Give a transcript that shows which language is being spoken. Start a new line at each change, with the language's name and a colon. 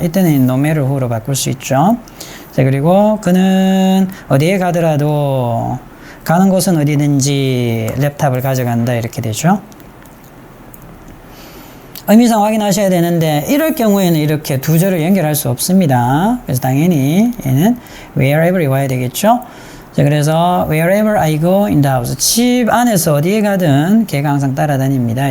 Korean: 이때는
English: no matter who
Korean: 로 바꿀 수 있죠. 자, 그리고 그는 어디에 가더라도 가는 곳은 어디든지 랩탑을 가져간다 이렇게 되죠. 의미상 확인하셔야 되는데 이럴 경우에는 이렇게 두 절을 연결할 수 없습니다. 그래서 당연히 얘는 wherever이 와야 되겠죠. 자, 그래서
English: wherever I go in the house.
Korean: 집 안에서 어디에 가든 걔가 항상 따라다닙니다.